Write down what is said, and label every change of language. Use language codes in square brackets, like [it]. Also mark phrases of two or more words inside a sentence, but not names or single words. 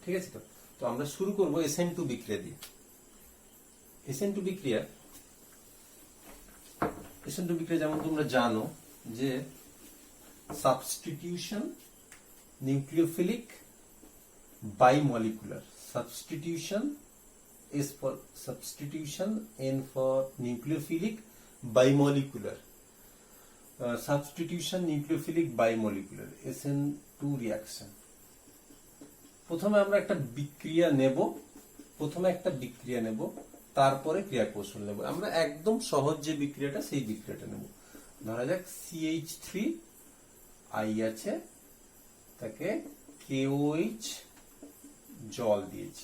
[bn] ঠিক আছে? তো আমরা শুরু করব SN2 বিক্রিয়া দিয়ে। SN2 বিক্রিয়া যেমন তোমরা জানো যে [en] substitution nucleophilic bimolecular, substitution is for substitution, N for nucleophilic bimolecular, substitution nucleophilic bimolecular, SN2 reaction। [bn] প্রথমে আমরা একটা বিক্রিয়া নেব, তারপরে ক্রিয়া কৌশল নেব। আমরা একদম সহজ যে বিক্রিয়াটা, সেই বিক্রিয়াটা নেব। ধরা যাক CH3I আছে, তাকে KOH জল দিয়েছি।